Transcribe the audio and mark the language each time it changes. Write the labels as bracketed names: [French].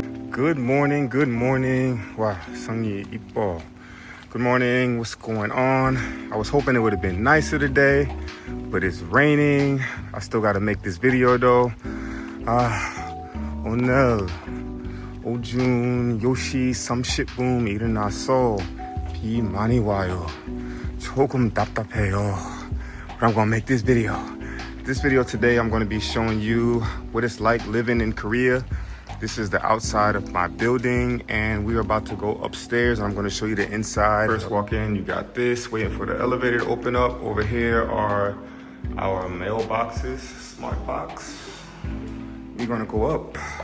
[English] Good morning, good morning. [Korean] 와, 성이 이뻐. [English] Good morning, what's going on? I was hoping it would have been nicer today, but it's raining. I still gotta make this video though. [Korean] 오늘 오전 10시 30분 일어나서 비 많이 와요. 조금 답답해요. [English] But I'm gonna make this video. This video today, I'm gonna be showing you what it's like living in Korea. This is the outside of my building, and we're about to go upstairs. I'm gonna show you the inside. First walk in, you got this, waiting for the elevator to open up. Over here are our mailboxes, smart box. We're gonna go up.